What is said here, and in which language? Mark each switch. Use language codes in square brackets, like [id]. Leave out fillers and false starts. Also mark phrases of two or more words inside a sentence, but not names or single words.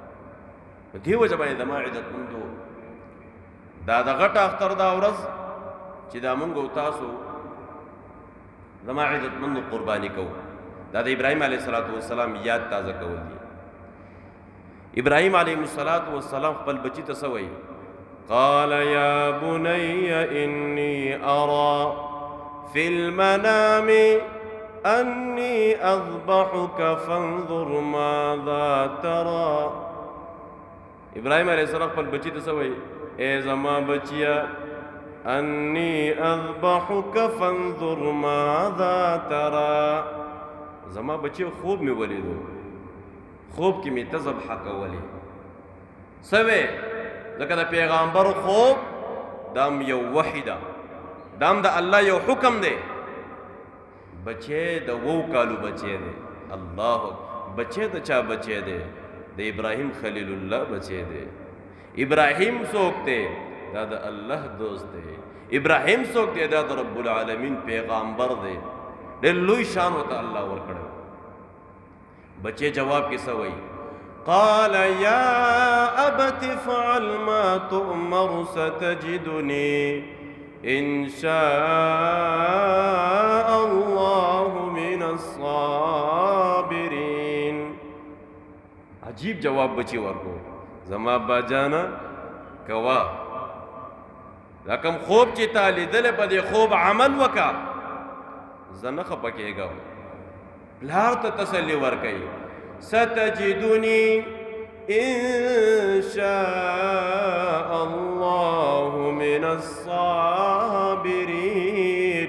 [ps] په دې وجه باندې زما عزتمندو دا د غټ اختر دا ورځ چې دا مونږ او تاسو زما عزتمند قرباني کوو دا د ابراهیم [ar] علیه السلام [ps] یاد تازه کول دي. ابراهیم [ar] علیه السلام [ps] خپل بچی ته څه وایي؟ [ar] قال یا بني انی ارى فی المنام انی اذبحک فانظر ماذا ترى. [ps] ابراهیم [ar] علیه السلام [ps] خپل بچی ته څه وایي؟ اے زما بچیا [ar] انی اذبحک فانظر ماذا ترى. [ps] زما بچی خوب می ولیدو، خوب کې می ته ذبح کولې. سوې ځکه د پیغمبر خوب دام یو وحی ده، دام د الله یو حکم دی. بچی د 2 کالو بچی دی. الله بچی د چا بچی دی؟ د ابراهیم خلیل الله بچی دی. ابراهیم څوک دی؟ دا د الله دوست دی. ابراهیم څوک دی؟ دا د [ar] رب العالمین [ps] پیغمبر دی. ډېر لوی شان ورته الله ورکړی. بچی جواب کې څه وایي؟ [ar] قال یا ابت افعل ما تؤمر ستجدنی ان شاء الله من الصابرین. [ps] عجیب جواب بچی ورکو. زما باجانا کوا دا کم خوب چې تا لیدلې په دې خوب عمل وکا، زه نه خفه کېږم. پلار ته تسلي ورکوي [ar] ستجدنی ان شاء الله من الصابرین.